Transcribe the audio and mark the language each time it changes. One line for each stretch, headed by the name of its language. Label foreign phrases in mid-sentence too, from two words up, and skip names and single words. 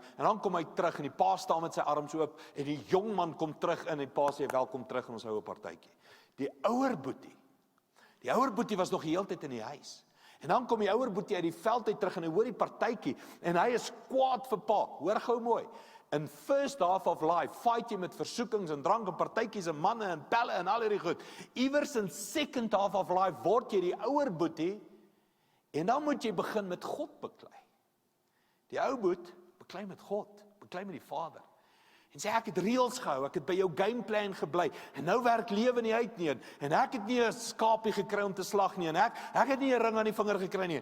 Afrikaans: En dan kom hy terug en die pa staan met sy arms oop en die jong man kom terug in en die pa sê welkom terug in ons ou partytjie. Die ouer boetie was nog die hele tyd in die huis. En dan kom die ouer boetie uit die veld uit terug en hy hoor die partytjie en hy is kwaad vir pa. Hoor gou mooi. In
English: first half of life
Afrikaans: fight jy met versoekings en drank en partytjies en manne en pelle en al hierdie goed. Iewers in
English: second half of life
Afrikaans: word jy die ouer boetie en dan moet jy begin met God beklei. Die ou boet beklei met God, beklei met die Vader. En sê ek het reëls gehou, ek het by jou gameplan gebly en nou werk lewe nie uit nie en ek het nie 'n skapie gekry om te slag nie en ek het nie 'n ring aan die vinger gekry nie.